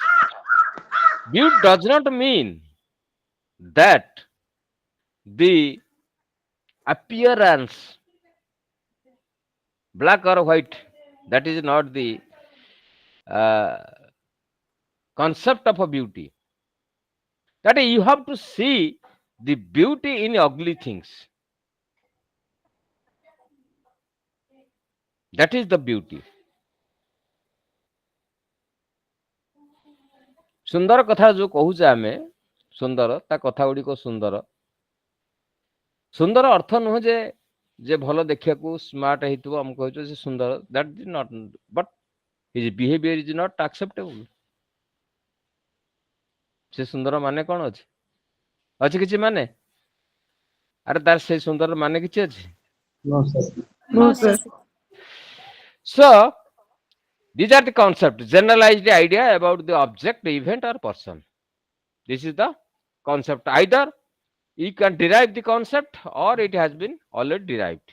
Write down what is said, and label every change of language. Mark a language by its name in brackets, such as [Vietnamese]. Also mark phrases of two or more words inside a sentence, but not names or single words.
[English] Beauty does not mean that the appearance, black or white, that is not the concept of a beauty. That is, you have to see the beauty in ugly things. That is the beauty. [Odia] ସୁନ୍ଦର କଥା ଯୋଉ କହୁଛେ ଆମେ ସୁନ୍ଦର ତା କଥା ଗୁଡ଼ିକ ସୁନ୍ଦର ସୁନ୍ଦର ଅର୍ଥ ନୁହେଁ ଯେ ଭଲ ଦେଖିବାକୁ ସ୍ମାର୍ଟ ହେଇଥିବ ଆମେ କହୁଛୁ ସେ ସୁନ୍ଦର [English] that is not, but his behavior is not acceptable. [Odia] ସେ ସୁନ୍ଦର ମାନେ କ'ଣ ଅଛି? ଅଛି କିଛି ମାନେ? ଆରେ ତାର ସେ ସୁନ୍ଦର ମାନେ କିଛି ଅଛି? [English] No, sir. No, sir. So these are the concepts, generalized idea about the object, event, or person. This is the concept. Either you can derive the concept or it has been already derived.